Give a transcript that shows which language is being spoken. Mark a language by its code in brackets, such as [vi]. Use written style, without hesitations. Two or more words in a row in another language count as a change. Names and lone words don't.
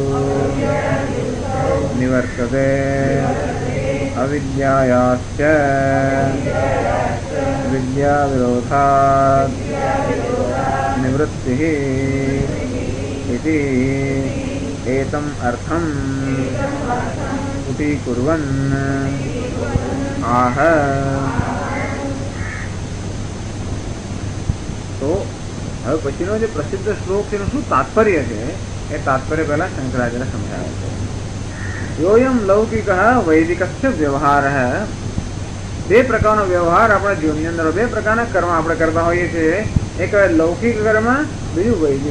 [sa] निवर्तते अविद्यायाश्च विद्याविरोधात् निवृत्तिः इति एतम् अर्थम् उटीकुर्वन् आह। [gu] तो હવે પછીનો જે પ્રસિદ્ધ શ્લોક છે એનું શું તાત્પર્ય છે એ તાત્પર્ય પહેલા શંકરાચાર્ય સમજાવે છે। [sa] योयम् लौकिक वैदिकस्य व्यवहार, [gu] બે પ્રકારનો વ્યવહાર આપણા જીવનની અંદર, બે પ્રકારના કર્મ આપણે કરતા હોઈએ છીએ। એક લૌકિક કર્મ, બીજું વૈદિક।